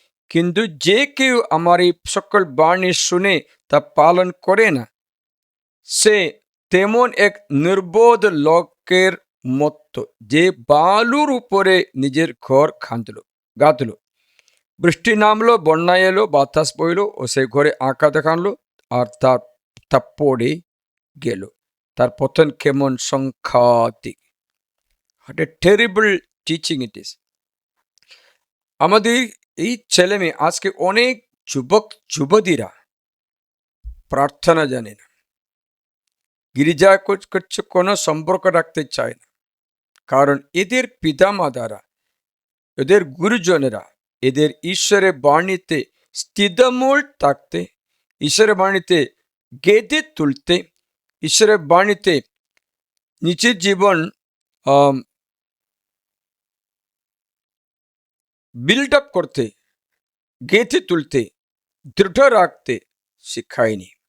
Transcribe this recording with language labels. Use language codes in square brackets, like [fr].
[bn] কিন্তু যে কেউ আমার এই সকল বাণী শুনে তা পালন করে না, সে তেমন এক নির্বোধ লোকের মতো, যে বালুর উপরে নিজের ঘর গাঁথল। বৃষ্টি নামলো, বন্যা এলো, বাতাস বইল, ও সেই ঘরে আঘাত হানলো, আর তা পড়ে গেল। তার পতন কেমন সংখ্যাতিক। [en] What a terrible teaching it is. [bn] আমাদের এই ছেলে মেয়ে আজকে অনেক যুবক যুবতীরা প্রার্থনা জানে না, গির্জা করছে কোনো সম্পর্ক রাখতে চায় না, কারণ এদের পিতামাতারা, এদের গুরুজনেরা এদের ঈশ্বরের বাণীতে স্থিতমূল থাকতে, ঈশ্বরের বাণীতে গেঁথে তুলতে, ঈশ্বরের বাণীতে নিজের জীবন বিল্ড আপ করতে, গেঁথে তুলতে, দৃঢ় রাখতে শিখায়নি।